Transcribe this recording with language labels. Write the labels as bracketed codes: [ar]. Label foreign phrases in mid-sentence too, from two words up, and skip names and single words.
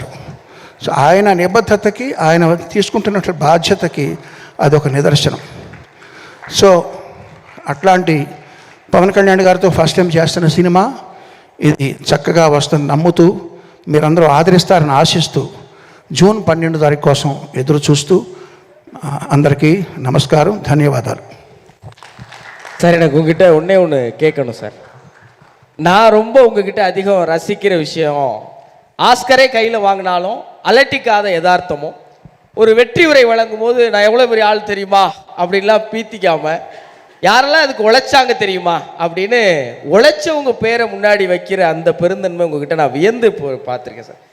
[te] సో ఆయన నిబద్ధతకి, ఆయన తీసుకుంటున్న బాధ్యతకి అదొక నిదర్శనం. సో అట్లాంటి పవన్ కళ్యాణ్ గారితో [en] first time [te] చేస్తున్న సినిమా ఇది చక్కగా వస్తుంది నమ్ముతూ, మీరందరూ ఆదరిస్తారని ఆశిస్తూ, జూన్ 12వ తారీఖు కోసం ఎదురు చూస్తూ అందరికీ நமஸ்காரம், ధన్యవాదాలు. [ta] சார், எனக்கு உங்ககிட்ட ஒன்று கேட்கணும் சார். நான் ரொம்ப உங்ககிட்ட அதிகம் ரசிக்கிற விஷயம், ஆஸ்கரே கையில் வாங்கினாலும் அலட்டிக்காத யதார்த்தமும், ஒரு வெற்றி உரை வழங்கும் போது நான் எவ்வளோ பெரிய ஆள் தெரியுமா அப்படின்லாம் பீத்திக்காம, யாரெல்லாம் அதுக்கு உழைச்சாங்க தெரியுமா அப்படின்னு உழைச்சவங்க பேரை முன்னாடி வைக்கிற அந்த பெருந்தன்மை உங்ககிட்ட நான் வியந்து பார்த்துருக்கேன் சார்.